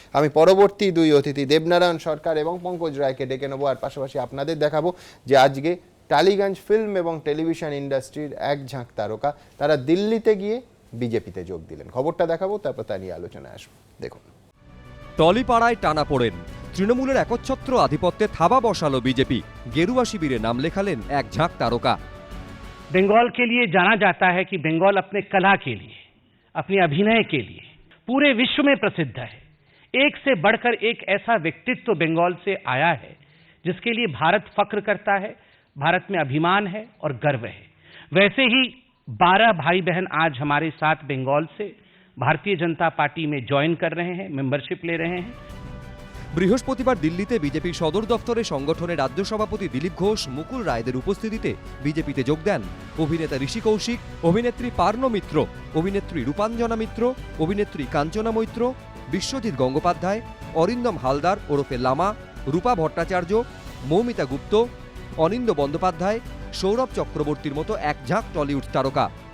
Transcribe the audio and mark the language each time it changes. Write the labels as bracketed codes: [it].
[bn] আমি পরবর্তী দুই অতিথি দেবনারায়ণ সরকার এবং পঙ্কজ রায়কে ডেকে নেবো, আর পাশাপাশি আপনাদের দেখাবো যে আজকে টালিগঞ্জ ফিল্ম এবং টেলিভিশন ইন্ডাস্ট্রির এক ঝাঁক তারকা তারা দিল্লিতে গিয়ে বিজেপিতে যোগ দিলেন। খবরটা দেখাবো, তারপর তা নিয়ে আলোচনায় আসবো। দেখুন। টলিপাড়ায় টানাপোড়েন, তৃণমূলের একচ্ছত্র আধিপত্যে থাবা বসালো বিজেপি, গেরুয়া শিবিরে নাম লেখালেন এক ঝাঁক তারকা। [hi] बंगाल के लिए जाना जाता है कि बंगाल अपने कला के लिए, अपने अभिनय के लिए पूरे विश्व में प्रसिद्ध है। एक से बढ़कर एक ऐसा व्यक्तित्व बंगाल से आया है जिसके लिए भारत फख्र करता है, भारत में अभिमान है और गर्व है। वैसे ही 12 भाई बहन आज हमारे साथ बंगाल से भारतीय जनता पार्टी में ज्वाइन कर रहे हैं, मेंबरशिप ले रहे हैं। [bn] বৃহস্পতিবার দিল্লিতে বিজেপি সদর দফতরে সংগঠনের রাজ্য সভাপতি দিলীপ ঘোষ, মুকুল রায়দের উপস্থিতিতে বিজেপিতে যোগ দেন অভিনেতা ঋষি কৌশিক, অভিনেত্রী পার্ণ মিত্র, অভিনেত্রী রূপাঞ্জনা মিত্র, অভিনেত্রী কাঞ্চনা মৈত্র, বিশ্বজিৎ গঙ্গোপাধ্যায়, অরিন্দম হালদার ওরফে লামা, রূপা ভট্টাচার্য, মৌমিতা গুপ্ত, অনিন্দ বন্দ্যোপাধ্যায়, সৌরভ চক্রবর্তীর মতো এক ঝাঁক টলিউড তারকা।